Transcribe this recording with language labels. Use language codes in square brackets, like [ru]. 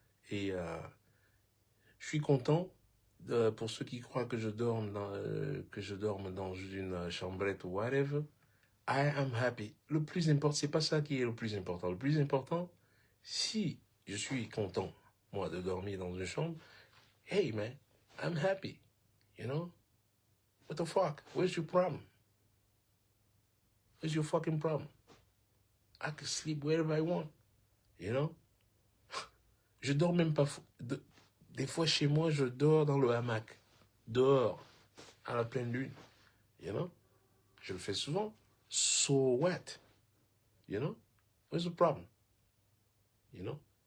[fr] Et je suis content pour ceux qui croient que je dorme dans une chambrette ou whatever. [en] I am happy. [fr] Le plus important, c'est pas ça qui est le plus important. Le plus important, si je suis content, moi, de dormir dans une chambre, [en] hey man, I'm happy. You know? What the fuck? Where's your problem? Where's your fucking problem? I can sleep wherever I want. You know? [fr] Je dors même pas. Des fois, chez moi, je dors dans le hamac. Dehors, à la pleine lune. [en] You know? [fr] Je le fais souvent. [en] So what? You know? What's the problem? You know?